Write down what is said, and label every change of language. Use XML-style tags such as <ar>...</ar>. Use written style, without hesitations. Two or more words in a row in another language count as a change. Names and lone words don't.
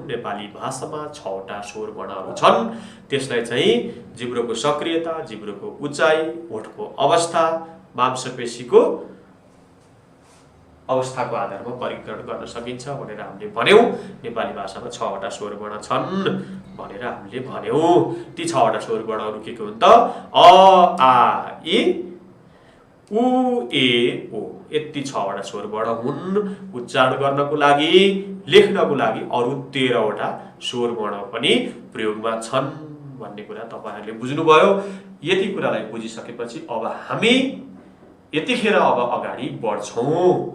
<ne>नेपाली भाषामा 6 वटा स्वर वर्णहरू छन्। त्यसलाई चाहिँ जिब्रोको सक्रियता, जिब्रोको उचाइ, ओठको अवस्था, मांसपेशीको अवस्थाको आधारमा वर्गीकरण गर्न सकिन्छ भनेर हामीले भन्यौं। नेपाली भाषामा 6 वटा स्वर वर्ण छन् भनेर हामीले भन्यौं। ती 6 वटा स्वर वर्णहरू के हुन् त? अ आ इ उ ए ओ, यति 6 वटा स्वर वर्ण हुन्। उच्चारण गर्नको लागि, लेख्नको लागि अरु 13 वटा स्वर वर्ण पनि प्रयोगमा छन् भन्ने कुरा तपाईहरुले बुझ्नुभयो। यति कुरालाई बुझिसकेपछि अब हामी यतिखेर अब अगाडि बढ्छौं।</ne>